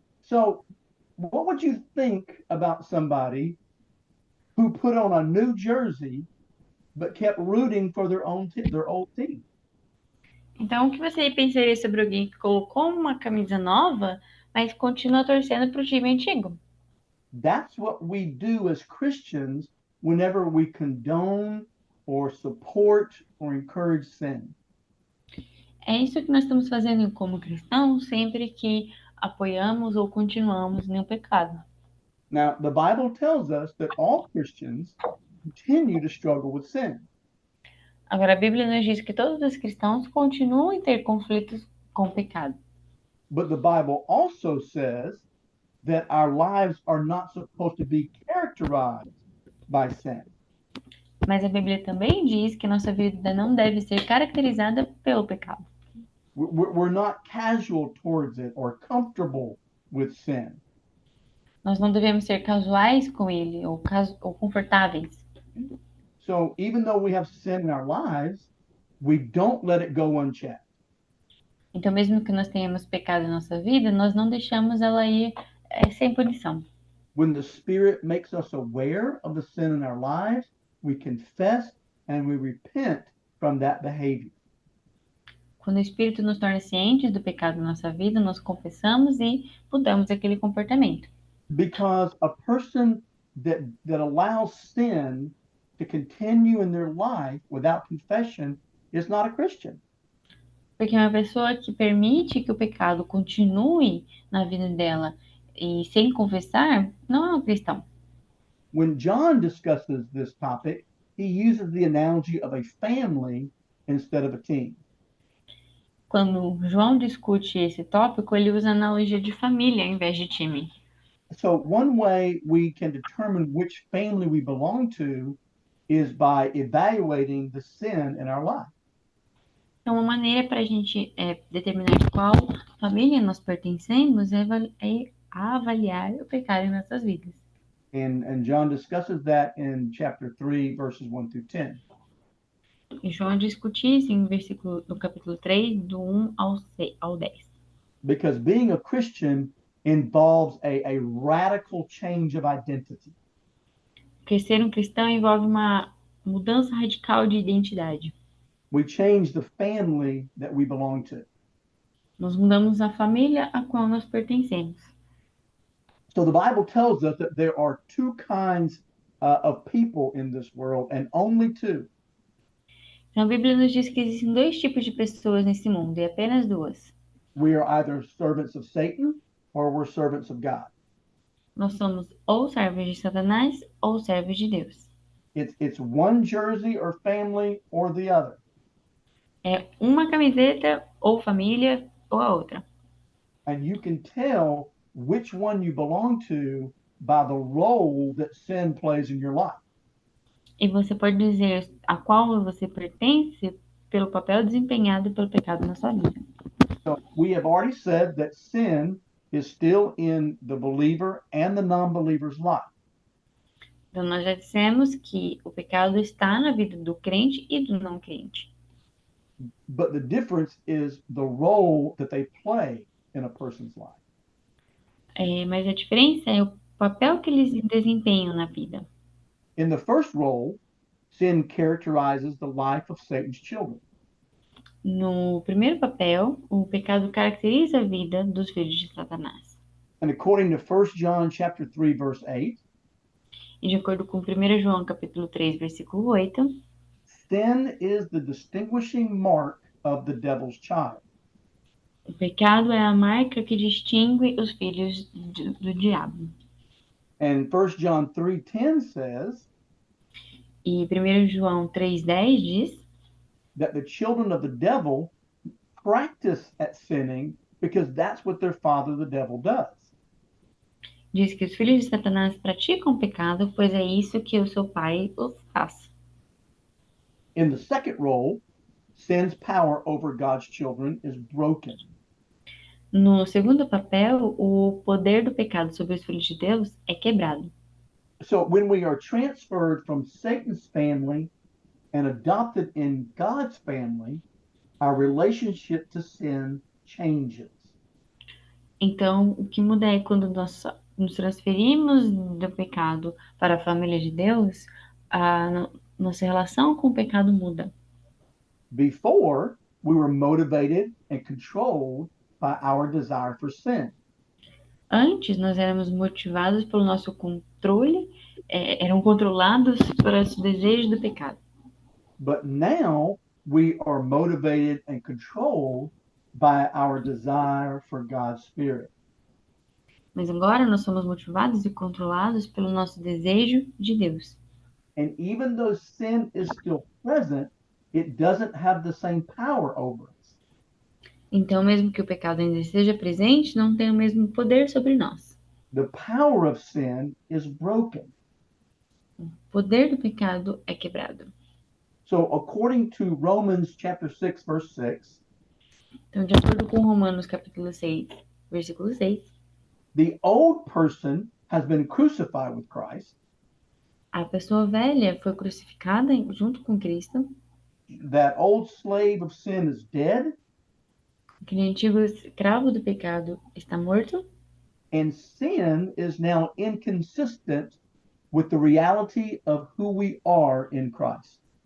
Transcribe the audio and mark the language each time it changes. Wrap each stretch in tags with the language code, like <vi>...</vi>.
<en>So what would you think about somebody who put on a new jersey but kept rooting for their old team?</en> <pt>Então, o que você pensaria sobre alguém que colocou uma camisa nova, mas continua torcendo para o time antigo?</pt> <en>That's what we do as Christians whenever we condone or support or encourage sin.</en> <pt>É isso que nós estamos fazendo como cristãos sempre que apoiamos ou continuamos em um pecado.</pt> <en>Now, the Bible tells us that all Christians continue to struggle with sin.</en> <pt>Agora, a Bíblia nos diz que todos os cristãos continuam a ter conflitos com o pecado.</pt> <en>But the Bible also says that our lives are not supposed to be characterized by sin.</en> <pt>Mas a Bíblia também diz que nossa vida não deve ser caracterizada pelo pecado.</pt> <en>We're not casual towards it or comfortable with sin.</en> <pt>Nós não devemos ser casuais com ele ou confortáveis.</pt> <en>So even though we have sin in our lives, we don't let it go unchecked.</en> <pt>Então, mesmo que nós tenhamos pecado em nossa vida, nós não deixamos ela ir sem punição.</pt> <en>When the Spirit makes us aware of the sin in our lives, we confess and we repent from that behavior.</en> <pt>Quando o Espírito nos torna cientes do pecado na nossa vida, nós confessamos e mudamos aquele comportamento.</pt> <en>Because a person that allows sin to continue in their life without confession is not a Christian.</en> <pt>Porque uma pessoa que permite que o pecado continue na vida dela e sem confessar, não é um cristão.</pt> <en>When John discusses this topic, he uses the analogy of a family instead of a team.</en> <pt>Quando João discute esse tópico, ele usa a analogia de família ao invés de time.</pt> <en>So one way we can determine which family we belong to is by evaluating the sin in our life.</en> <pt>Então, uma maneira para a gente determinar de qual família nós pertencemos é avaliar o pecado em nossas vidas.</pt> <en>And John discusses that in chapter 3, verses 1 through 10.</en> <pt>E João discute isso no capítulo 3, do 1 ao 10.</pt> <en>Because being a Christian involves a radical change of identity.</en> <pt>Porque ser um cristão envolve uma mudança radical de identidade.</pt> <en>We change the family that we belong to.</en> <pt>Nós mudamos a família a qual nós pertencemos.</pt> <en>So the Bible tells us that there are two kinds of people in this world, and only two.</en> <pt>Então, a Bíblia nos diz que existem dois tipos de pessoas nesse mundo, e apenas duas.</pt> <en>We are either servants of Satan or we're servants of God.</en> <pt>Nós somos ou servos de Satanás ou servos de Deus.</pt> <en>It's one jersey or family or the other.</en> <pt>É uma camiseta ou família ou a outra.</pt> <en>And you can tell which one you belong to by the role that sin plays in your life.</en> <pt>E você pode dizer a qual você pertence pelo papel desempenhado pelo pecado na sua vida.</pt> <en>So we have already said that sin is still in the believer and the non-believer's life.</en> <pt>Então, nós já dissemos que o pecado está na vida do crente e do não crente.</pt> <en>But the difference is the role that they play in a person's life.</en> <pt>Mas a diferença é o papel que eles desempenham na vida.</pt> <en>In the first role, sin characterizes the life of Satan's children.</en> <pt>No primeiro papel, o pecado caracteriza a vida dos filhos de Satanás.</pt> <en>And according to 1 John chapter 3 verse 8,</en> <pt>E de acordo com 1 João capítulo 3, versículo 8,</pt> <en>sin is the distinguishing mark of the devil's child.</en> <pt>o pecado é a marca que distingue os filhos do diabo.</pt> <en>And 1 John 3:10 says</en> <pt>E 1 João 3,10 diz</pt> <en>that the children of the devil practice at sinning because that's what their father, the devil, does.</en> <pt>Diz que os filhos de Satanás praticam o pecado, pois é isso que o seu pai os faz.</pt> <en>In the second role, sin's power over God's children is broken.</en> <pt>No segundo papel, o poder do pecado sobre os filhos de Deus é quebrado.</pt> <en>So when we are transferred from Satan's family and adopted in God's family, our relationship to sin changes.</en> <pt>Então, o que muda é quando nós nos transferimos do pecado para a família de Deus, a nossa relação com o pecado muda.</pt> <en>Before, we were motivated and controlled by our desire for sin.</en> <pt>Antes, nós éramos motivados pelo nosso controle, eram controlados por esse desejo do pecado.</pt> <en>But now we are motivated and controlled by our desire for God's Spirit.</en> <pt>Mas agora nós somos motivados e controlados pelo nosso desejo de Deus.</pt> <en>And even though sin is still present, it doesn't have the same power over us.</en> <pt>Então, mesmo que o pecado ainda esteja presente, não tem o mesmo poder sobre nós.</pt> <en>The power of sin is broken.</en> <pt>O poder do pecado é quebrado.</pt> <en>So according to Romans chapter 6, verse 6,</en> <pt>Então, de acordo com Romanos capítulo 6, versículo 6,</pt> <en>the old person has been crucified with Christ,</en> <pt>a pessoa velha foi crucificada junto com Cristo,</pt> <en>that old slave of sin is dead,</en> <pt>aquele antigo escravo do pecado está morto,</pt> <en>and sin is now inconsistent with the reality of who we are in Christ.</en>